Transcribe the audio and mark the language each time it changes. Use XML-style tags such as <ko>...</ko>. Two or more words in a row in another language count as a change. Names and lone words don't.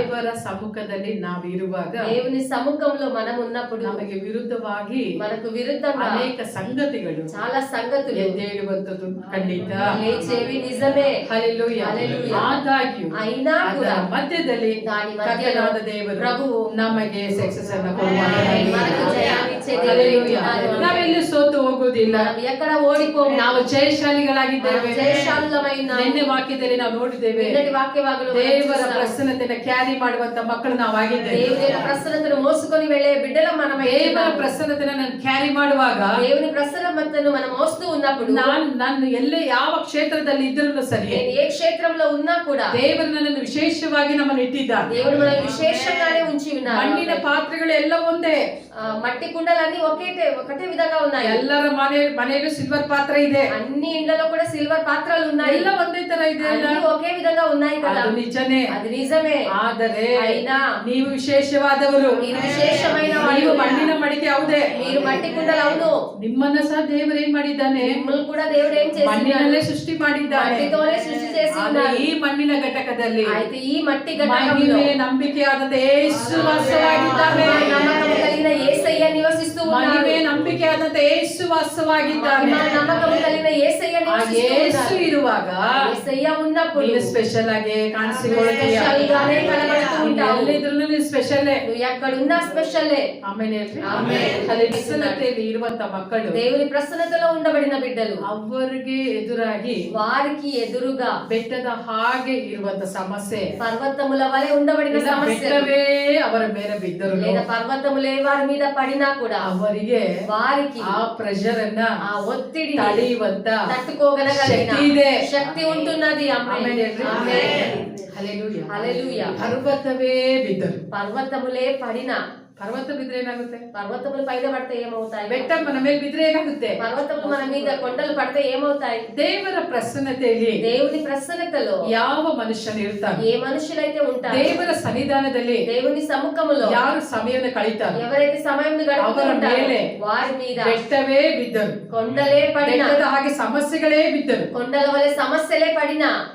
<kn>ದೇವರ ಸಮ್ಮುಖದಲ್ಲಿ ನಾವು ಇರುವಾಗ,</kn> <te>దేవుని సముఖంలో మనం ఉన్నప్పుడు</te> <kn>ನಮಗೆ ವಿರುದ್ಧವಾಗಿ</kn> <te>మనకు విరుద్ధంగా</te> <kn>ಅನೇಕ ಸಂಗತಿಗಳು</kn> <te>చాలా సంగతులు</te> <kn>ಎದ್ದೇಳುವಂತದ್ದು ಖಂಡಿತ.</kn> <te>లేచేవి నిజమే.</te> <kn>ಹಲ್ಲೆಲೂಯ. ಆದಾಗ್ಯೂ</kn> <te>అయినా కూడా</te> <kn>ಮಧ್ಯದಲ್ಲಿ</kn> <te>దాని మధ్యలో</te> <kn>ಕರ್ತನಾದ ದೇವರು</kn> <te>ప్రభువు</te> <kn>ನಮಗೆ ಸಕ್ಸಸ್ ಅನ್ನು ಕೊಡುವಾಗ</kn> <te>మనకు జయాన్ని ఇచ్చే దేవుడు.</te> <kn>ನಾವೆಲ್ಲೂ ಸೋತು ಹೋಗುವುದಿಲ್ಲ,</kn> <te>మనం ఎక్కడ ఓడిపోము.</te> <kn>ನಾವು ಜಯಶಾಲಿಗಳಾಗಿದ್ದೇವೆ.</kn> <te>జయశాలులమైన</te> <kn>ನಿನ್ನೆ ವಾಕ್ಯದಲ್ಲಿ ನಾವು ನೋಡಿದ್ದೇವೆ,</kn> <te>నిన్నటి వాక్యభాగంలో</te> <kn>ದೇವರ ಪ್ರಸನ್ನತೆಯನ್ನು ಕ್ಯಾರಿ ಮಾಡುವಂತ ಮಕ್ಕಳು ನಾವಾಗಿದ್ದೇವೆ.</kn> <te>దేవుని యొక్క ప్రసన్నతను మోసుకొని వెళ్ళే బిడ్డలం మనమే.</te> <kn>ದೇವರ ಪ್ರಸನ್ನತೆಯನ್ನು ನಾನು ಕ್ಯಾರಿ ಮಾಡುವಾಗ,</kn> <te>దేవుని ప్రసన్నతను మనం మోస్తూ ఉన్నప్పుడు,</te> <kn>ನಾನು ಎಲ್ಲೇ ಯಾವ ಕ್ಷೇತ್ರದಲ್ಲಿ ಇದ್ರೂ ಸರಿ,</kn> <te>నేను ఏ క్షేత్రంలో ఉన్నా కూడా</te> <kn>ದೇವರು ನನ್ನನ್ನು ವಿಶೇಷವಾಗಿ ನಮ್ಮನ್ನು ಇಟ್ಟಿದ್ದಾನೆ.</kn> <te>దేవుడు మనల్ని విశేషంగానే ఉంచి ఉన్నారు.</te> <kn>ಮಣ್ಣಿನ ಪಾತ್ರೆಗಳು ಎಲ್ಲ ಒಂದೇ,</kn> <te>మట్టి కుండలన్నీ ఒకటే విధంగా ఉన్నాయి.</te> <kn>ಎಲ್ಲರ ಮನೆಯಲ್ಲೂ ಸಿಲ್ವರ್ ಪಾತ್ರ ಇದೆ,</kn> <te>అన్ని ఇండ్లలో కూడా సిల్వర్ పాత్రలు ఉన్నాయి.</te> <kn>ಎಲ್ಲ ಒಂದೇ ತರ ಇದೆ,</kn> <te>అన్ని ఒకే విధంగా ఉన్నాయి కదా.</te> <kn>ಅದು ನಿಜನೇ,</kn> <te>అది నిజమే.</te> <kn>ಆದರೆ</kn> <te>అయినా</te> <kn>ನೀವು ವಿಶೇಷವಾದವರು,</kn> <te>మీరు విశేషమైన</te> <kn>ನೀವು ಮಣ್ಣಿನ ಮಡಿಕೆ ಹೌದೇ,</kn> <te>మీరు మట్టి కుండలు అవును.</te> <kn>ನಿಮ್ಮನ್ನ ಸಹ ದೇವರು ಏನ್ ಮಾಡಿದ್ದಾನೆ,</kn> <te>మిమ్మల్ని కూడా దేవుడు ఏం చేస్తున్నాడు,</te> <kn>ಮಣ್ಣಿನಲ್ಲೇ ಸೃಷ್ಟಿ ಮಾಡಿದ್ದಾನೆ.</kn> <te>మట్టితోనే సృష్టి చేసి ఉన్నాడు.</te> <kn>ಈ ಮಣ್ಣಿನ ಘಟಕದಲ್ಲಿ</kn> <te>అయితే ఈ మట్టి ఘటకంలో</te> <kn>ಮಹಿಮೆ ನಂಬಿಕೆಯಾದ ಯೇಸು ವಾಸವಾಗಿದ್ದಾನೆ.</kn> <te>నమ్మకం కలిగిన యేసయ్య నివసిస్తూ ఉన్నాడు.</te> <kn>ಮಹಿಮೆ ನಂಬಿಕೆಯಾದ ಯೇಸು ವಾಸವಾಗಿದ್ದಾನೆ.</kn> <te>నమ్మకం కలిగిన యేసయ్య నివసిస్తూ</te> <kn>ಯೇಸು</kn> <te>ఉన్నాడు.</te> <kn>ಇರುವಾಗ</kn> <te>యేసయ్య ఉన్నప్పుడు</te> <kn>ನೀನು ಸ್ಪೆಷಲ್ ಆಗಿ ಕಾಣಿಸಿಕೊಳ್ಳುತ್ತೀಯ.</kn> <te>స్పెషల్ గానే కనబడుతూ ఉంటావు.</te> <kn>ಎಲ್ಲಿದ್ರೂ ನೀನು ಸ್ಪೆಷಲ್.</kn> <te>నువ్వు ఎక్కడున్నా స్పెషల్లే.</te> <kn>ಆಮೇಲೆ</kn> <te>ಆಮೆನ್.</te> <kn>ಅಲ್ಲಿ ಪ್ರಸನ್ನತೆಯಲ್ಲಿ ಇರುವಂತ ಮಕ್ಕಳು,</kn> <te>దేవుని ప్రసన్నతలో ఉండబడిన బిడ్డలు,</te> <kn>ಅವರಿಗೆ ಎದುರಾಗಿ</kn> <te>వారికి ఎదురుగా</te> <kn>ಬೆಟ್ಟದ ಹಾಗೆ ಇರುವಂತ ಸಮಸ್ಯೆ,</kn> <te>పర్వతముల వలె ఉండబడిన సమస్య,</te> <kn>ಬೆಟ್ಟವೇ ಅವರ ಮೇಲೆ ಬಿದ್ದರು,</kn> <te>లేదా పర్వతములే వారి మీద పడినా కూడా</te> <kn>ಅವರಿಗೆ</kn> <te>వారికి</te> <kn>ಆ ಪ್ರೆಷರ್ ಅನ್ನ</kn> <te>ఆ ఒత్తిడిని</te> <kn>ತಡೆಯುವಂತ</kn> <te>తట్టుకోగలగలిగిన</te> <kn>ಶಕ್ತಿ ಇದೆ,</kn> <te>శక్తి ఉంటున్నది.</te> <kn>ಆಮೆನ್.</kn> <te>ఆమేన్.</te> <kn>ಹಲ್ಲೆಲೂಯಾ.</kn> <te>హల్లెలూయా.</te> <kn>ಪರ್ವತವೇ ಬಿದ್ದರು.</kn> <te>పర్వతములే పడినా,</te> <kn>ಪರ್ವತ ಬಿದ್ರೆ ಏನಾಗುತ್ತೆ,</kn> <te>పర్వతములు పైన పడితే ఏమవుతాయి,</te> <kn>ಬೆಟ್ಟ మన ಮೇಲೆ ಬಿದ್ರೆ ಏನಾಗುತ್ತೆ,</kn> <te>పర్వతములు మన మీద కొండలు పడితే ఏమవుతాయి.</te> <kn>ದೇವರ ಪ್ರಸನ್ನತೆಯಲ್ಲಿ</kn> <te>దేవుని ప్రసన్నతలో</te> <kn>ಯಾವ ಮನುಷ್ಯನು ಇರ್ತಾನೆ,</kn> <te>ఏ మనుషులైతే ఉంటారు,</te> <kn>ದೇವರ ಸನ್ನಿಧಾನದಲ್ಲಿ</kn> <te>దేవుని సముఖములో</te> <kn>ಯಾರು ಸಮಯವನ್ನು ಕಳೀತಾರೆ,</kn> <te>ఎవరైతే సమయం</te> <kn>ಅವರ ಮೇಲೆ</kn> <te>వారి మీద</te> <kn>ಬೆಟ್ಟವೇ ಬಿದ್ದರು,</kn> <te>కొండలే పడినా,</te> <kn>ಬೆಟ್ಟದ ಹಾಗೆ ಸಮಸ್ಯೆಗಳೇ ಬಿದ್ದರು.</kn> <te>కొండల వలె సమస్యలే పడినా</te>